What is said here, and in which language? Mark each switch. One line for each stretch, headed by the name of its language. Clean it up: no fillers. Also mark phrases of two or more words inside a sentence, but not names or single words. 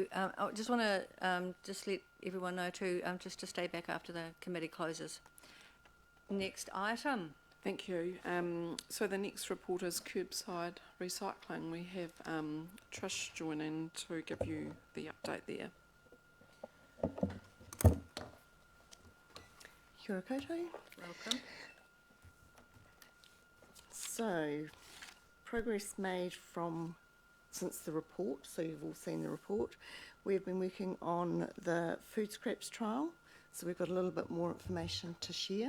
English: I just want to just let everyone know too, just to stay back after the committee closes. Next item. Thank you. So the next report is curbside recycling. We have Trish joining to give you the update there.
Māori: Kia ora koutou.
English: Welcome. So, progress made since the report, so you've all seen the report. We've been working on the food scraps trial, so we've got a little bit more information to share.